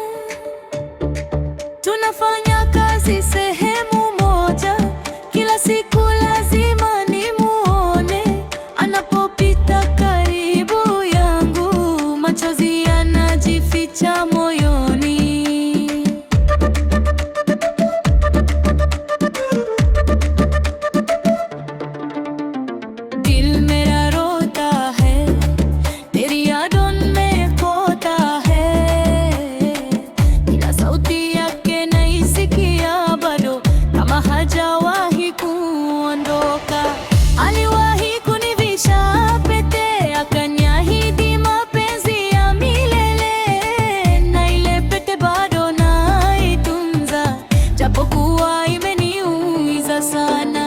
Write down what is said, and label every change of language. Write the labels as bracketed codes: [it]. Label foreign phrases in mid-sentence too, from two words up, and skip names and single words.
[sw] Tunafanya kazi sehemu moja, kila siku lazima nimuone. Anapopita karibu yangu, machozi yanajificha moyoni. [hi] दिल मेरा रोता है, तेरी यादों में खोता है. [sw] Ila sauti yake naisikia bado, kama hajawahi kuondoka. Aliwahi kunivisha pete, akaniahidi mapenzi ya milele, na ile pete bado naitunza, japokuwa imeniumiza sana.